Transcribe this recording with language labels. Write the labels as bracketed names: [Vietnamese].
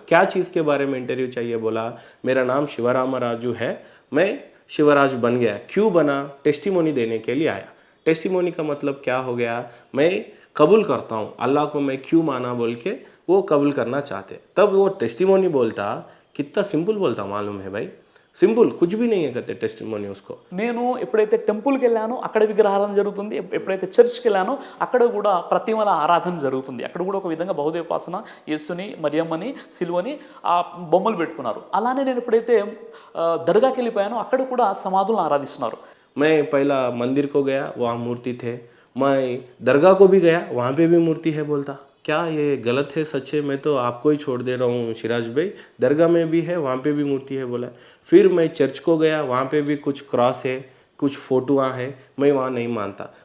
[Hindi] क्या चीज़ के बारे में इंटरव्यू चाहिए बोला, मेरा नाम शिवरामराजू है, मैं शिवराज बन गया, क्यों बना, टेस्टिमोनी देने के लिए आया। टेस्टिमोनी का मतलब क्या हो गया, मैं कबूल करता हूँ अल्लाह को, मैं क्यों माना बोल के वो कबूल करना चाहते। तब वो टेस्टिमोनी बोलता, कितना सिंपल बोलता मालूम है भाई, सिंपल, कुछ भी नहीं है कहते टेस्टिमोनी उसको। [Telugu] నేను ఎప్పుడైతే టెంపుల్కి వెళ్ళానో అక్కడ విగ్రహారాధన జరుగుతుంది, ఎప్పుడైతే చర్చ్కి వెళ్ళానో అక్కడ కూడా ప్రతిమల ఆరాధన జరుగుతుంది. అక్కడ కూడా ఒక విధంగా బహుదేవోపాసన, యేసుని మరియమ్మని సిలువని ఆ బొమ్మలు పెట్టుకున్నారు. అలానే నేను ఎప్పుడైతే దర్గాకి వెళ్ళిపోయానో అక్కడ కూడా సమాధులను ఆరాధిస్తున్నారు. [Hindi] मैं पहला मंदिर को गया, वहाँ मूर्ति थे। मैं दरगाह को भी गया, वहाँ पे भी मूर्ति है बोलता। क्या ये गलत है सच है, मैं तो आपको ही छोड़ दे रहा हूँ सिराज भाई, दरगाह में भी है, वहाँ पे भी मूर्ति है बोला। फिर मैं चर्च को गया, वहाँ पे भी कुछ क्रॉस है, कुछ फोटोआँ हैं, मैं वहाँ नहीं मानता।